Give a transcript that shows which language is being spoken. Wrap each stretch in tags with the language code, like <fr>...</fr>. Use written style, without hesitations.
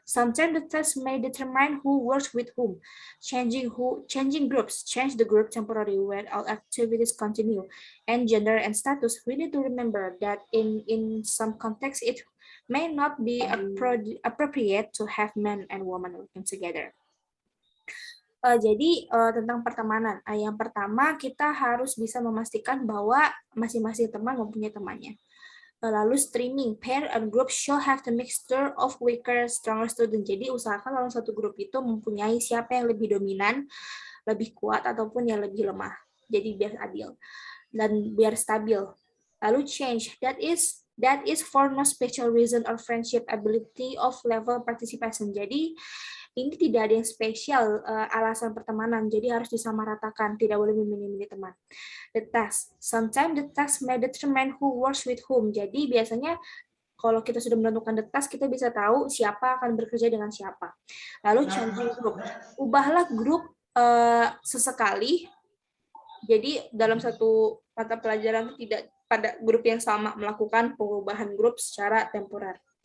<en>Sometimes the task may determine who works with whom. Changing groups. Change the group temporarily when all activities continue. And gender and status. We need to remember that in some contexts it may not be appropriate to have men and women working together.</en> <id>Jadi tentang pertemanan, yang pertama kita harus bisa memastikan bahwa masing-masing teman mempunyai temannya.</id> <en>Lalu streaming, pair and group should have the mixture of weaker, stronger student.</en> <id>Jadi usahakan dalam satu grup itu mempunyai siapa yang lebih dominan, lebih kuat ataupun yang lebih lemah. Jadi biar adil dan biar stabil.</id> <en>Lalu change, that is for no special reason or friendship, ability of level participation.</en> <id>Jadi ini tidak ada yang spesial alasan pertemanan, jadi harus disamaratakan, tidak boleh memilih-milih teman.</id> <en>The task. Sometimes the task may determine who works with whom.</en> <id>Jadi biasanya kalau kita sudah menentukan the task, kita bisa tahu siapa akan bekerja dengan siapa. Lalu</id> <en>changing group.</en> <id>Ubahlah grup sesekali. Jadi dalam satu mata pelajaran tidak pada grup yang sama melakukan perubahan grup secara temporer.</id>